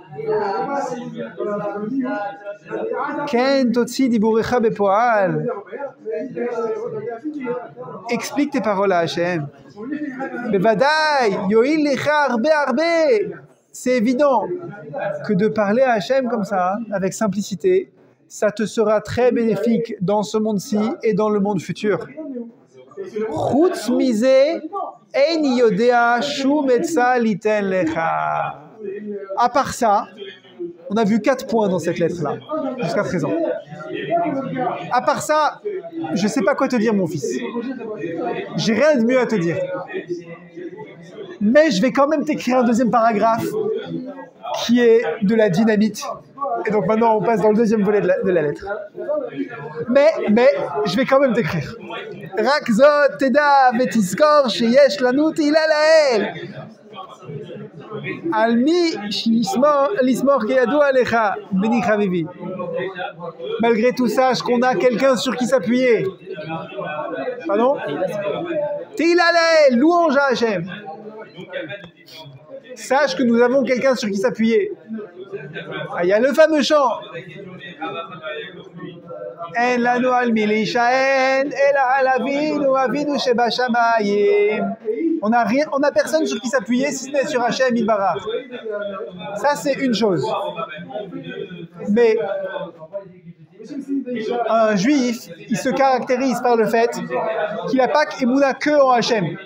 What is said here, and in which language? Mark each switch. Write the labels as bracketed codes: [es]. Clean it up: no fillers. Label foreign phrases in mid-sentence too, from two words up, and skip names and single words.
[fr] Explique tes paroles à Hachem. C'est évident que de parler à Hachem comme ça, avec simplicité, ça te sera très bénéfique dans ce monde-ci et dans le monde futur. [he] חוץ מזה אין יודע שום עצה ליתן לך. [fr] À part ça, on a vu 4 points dans cette lettre-là, jusqu'à présent. À part ça, je ne sais pas quoi te dire, mon fils. J'ai rien de mieux à te dire. Mais je vais quand même t'écrire un 2e paragraphe qui est de la dynamite. Et donc maintenant, on passe dans le 2e volet de la lettre. Mais je vais quand même t'écrire. [he] רק זאת תדע ותזכור שיש לנו תהילה לאל. [fr] Malgré tout, sache qu'on a quelqu'un sur qui s'appuyer. Pardon? Louange à Hachem. Sache que nous avons quelqu'un sur qui s'appuyer. Il y a le fameux chant. [he] אין לנו על מי להישען אלא על אבינו שבשמים. [fr] On n'a personne sur qui s'appuyer si ce n'est sur [he] השם יתברך. [fr] Ça, c'est une chose. Mais un juif, il se caractérise par le fait qu'il n'a pas qu'Emouna que en Hachem.